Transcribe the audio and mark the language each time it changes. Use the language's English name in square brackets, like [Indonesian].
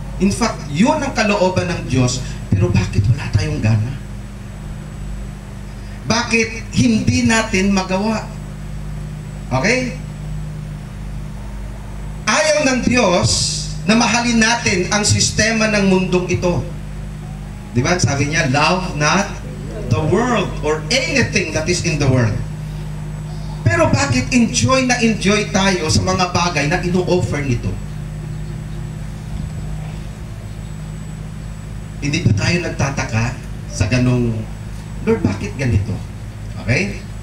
[Filipino] In fact, yun ang kalooban ng Diyos, pero bakit wala tayong gana? Bakit hindi natin magawa? Okay? Ayaw ng Diyos na mahalin natin ang sistema ng mundong ito. Di ba? Sabi niya, [English] love not the world or anything that is in the world. [Filipino] Pero bakit enjoy na enjoy tayo sa mga bagay na ino-offer nito? Hindi ba tayo nagtataka sa ganong, Lord, bakit ganito? Okay?